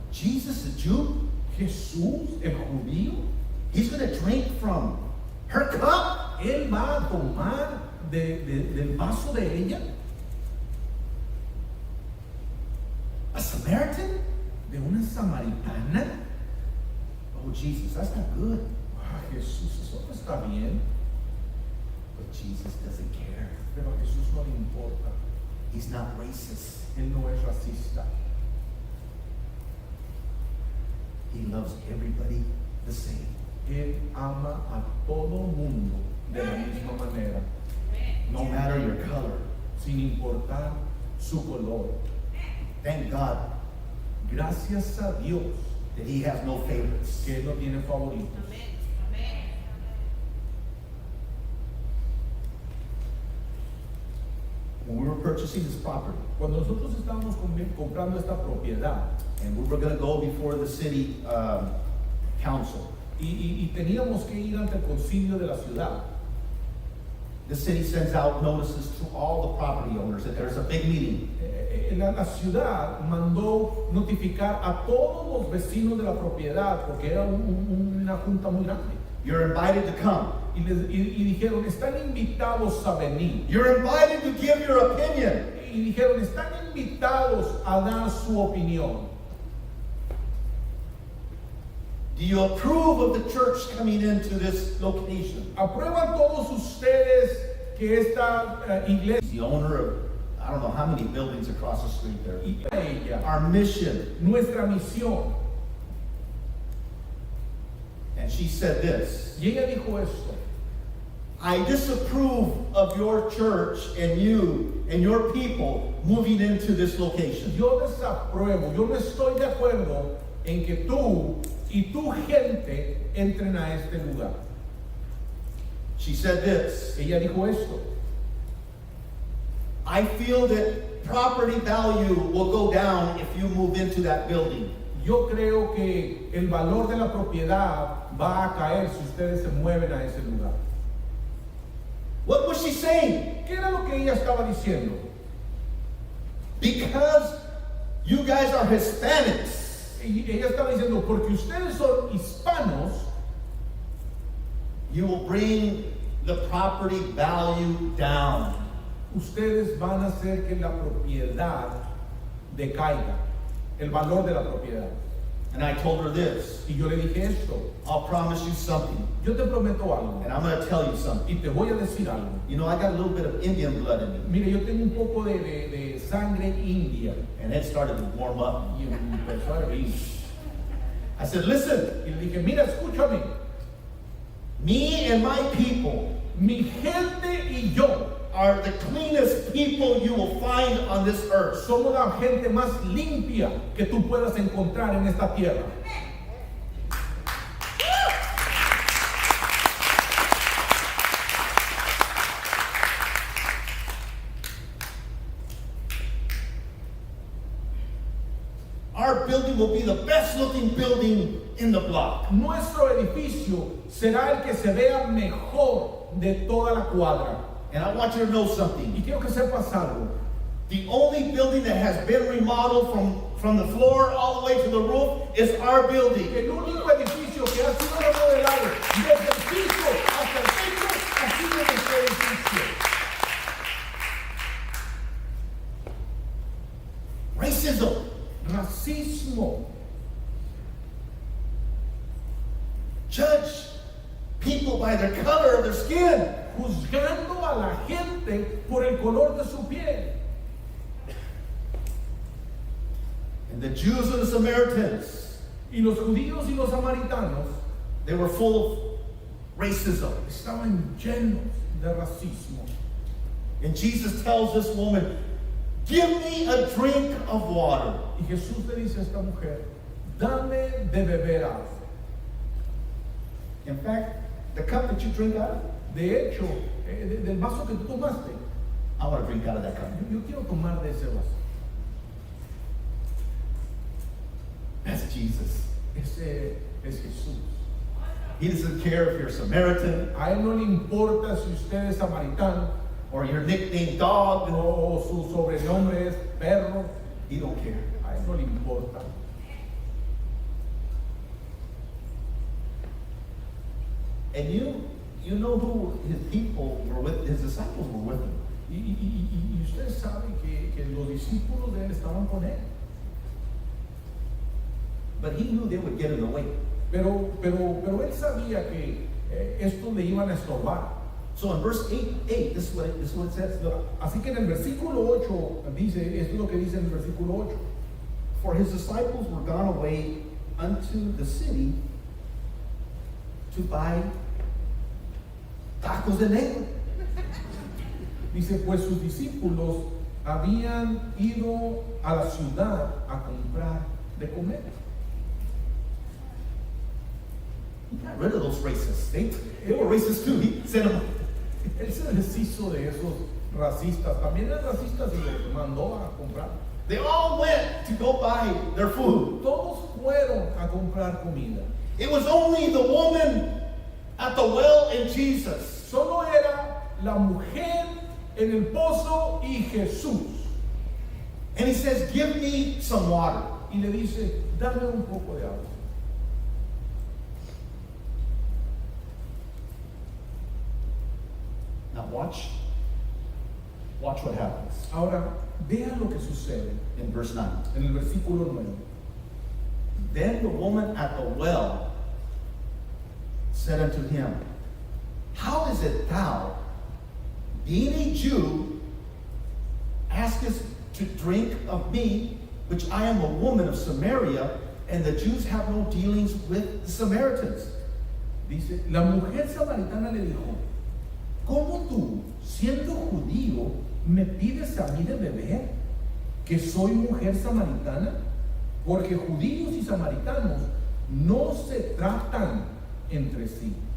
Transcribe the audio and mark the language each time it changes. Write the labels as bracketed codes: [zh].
[en] Jesus, the Jew, [es] Jesús, el judío, [en] he's going to drink from her cup. [es] él va a tomar del vaso de ella. [en] A Samaritan? [es] De una samaritana. [en] Oh, Jesus, that's not good. [es] Ah, Jesús, eso no está bien. [en] But Jesus doesn't care. [es] Pero a Jesús no le importa. [en] He's not racist. [es] Él no es racista. [en] He loves everybody the same. [es] Él ama a todo mundo de la misma manera, [en] No matter your color. [es] sin importar su color. [en] Thank God [es] Gracias a Dios [en] that he has no favorites. [es] que Él no tiene favoritos. [en] When we were purchasing this property, [es] Cuando nosotros estábamos comprando esta propiedad [en] and we were going to go before the city council, [es] y teníamos que ir ante el concilio de la ciudad, [en] the city sends out notices to all the property owners that there's a big meeting. [es] la ciudad mandó notificar a todos los vecinos de la propiedad porque era una junta muy grande. [en] You're invited to come. [es] Y dijeron, están invitados a venir. [en] You're invited to give your opinion. [es] Y dijeron, están invitados a dar su opinión. [en] Do you approve of the church coming into this location? [es] ¿Aprueban todos ustedes que esta iglesia [en] He's the owner of, I don't know how many buildings across the street there. [es] y a ella, [en] Our mission. [es] nuestra misión? [en] And she said this: [es] Y ella dijo esto, [en] I disapprove of your church and you and your people moving into this location. [es] yo desapruebo, yo no estoy de acuerdo en que tú y tu gente entren a este lugar. [en] She said this, [es] Ella dijo esto: [en] I feel that property value will go down if you move into that building. [es] yo creo que el valor de la propiedad va a caer si ustedes se mueven a ese lugar. [en] What was she saying? [es] ¿Qué era lo que ella estaba diciendo? [en] Because you guys are Hispanics, [es] Y ella estaba diciendo, porque ustedes son hispanos, [en] you will bring the property value down. [es] ustedes van a hacer que la propiedad decaiga, el valor de la propiedad. [en] And I told her this, [es] Y yo le dije esto: [en] I'll promise you something, [es] yo te prometo algo, [en] and I'm going to tell you something. [es] y te voy a decir algo. [en] You know, I got a little bit of Indian blood in me, [es] Mire, yo tengo un poco de sangre india, [en] and it started to warm up. [es] y empezó a hervir. [en] I said, listen, [es] Y le dije, mira, escúchame, [en] me and my people [es] mi gente y yo [en] are the cleanest people you will find on this earth. [es] somos la gente más limpia que tú puedas encontrar en esta tierra. [en] Our building will be the best looking building in the block. [es] Nuestro edificio será el que se vea mejor de toda la cuadra. [en] And I want you to know [es] Y [en] something. [es] quiero que sepas algo. [en] The only building that has been remodeled from the floor all the way to the roof is our building. [es] El único edificio que ha sido remodelado desde el piso hasta el techo ha sido nuestro edificio. [en] Racism. [es] Racismo. [en] Judge people by the color of their skin. [es] Juzgando a la gente por el color de su piel. [en] And the Jews and the Samaritans, [es] Y los judíos y los samaritanos [en] they were full of racism. [es] estaban llenos de racismo. [en] And Jesus tells this woman, give me a drink of water. [es] Y Jesús le dice a esta mujer, dame de beber agua. [en] In fact, the cup that you drink out of, [es] De hecho, del vaso que tú tomaste, [en] I want to drink out of that cup. [es] yo quiero tomar de ese vaso. [en] That's Jesus. [es] Ese es Jesús. [en] He doesn't care if you're Samaritan [es] A él no le importa si usted es samaritano [en] or your nickname dog. [es] o su sobrenombre es perro. [en] He don't care. [es] A él no le importa. [en] And you know who his people were with, his disciples were with him. [es] Y usted sabe que los discípulos de él estaban con él. [en] But he knew they would get in the way. [es] Pero él sabía que estos le iban a estorbar. [en] So in verse 8, this is what it says. [es] Así que en el versículo 8 dice, esto es lo que dice en el versículo 8. [en] For his disciples were gone away unto the city to buy [es] tacos de negro. Dice, pues sus discípulos habían ido a la ciudad a comprar de comer. [en] He got rid of those racists. They were racist too. He sent them. [es] Él se deshizo de esos racistas. También eran racistas y los mandó a comprar. [en] They all went to go buy their food. [es] Todos fueron a comprar comida. [en] It was only the woman at the well and Jesus. [es] Solo era la mujer en el pozo y Jesús. [en] And he says, give me some water. [es] Y le dice, dame un poco de agua. [en] Now watch what happens [es] Ahora, vea lo que sucede [en] in verse 9. [es] en el versículo 9. [en] Then the woman at the well said unto him, how is it thou, being a Jew, askest to drink of me, which I am a woman of Samaria, and the Jews have no dealings with the Samaritans? [es] Dice, la mujer samaritana le dijo, ¿cómo tú, siendo judío, me pides a mí de beber, que soy mujer samaritana? Porque judíos y samaritanos no se tratan entre sí.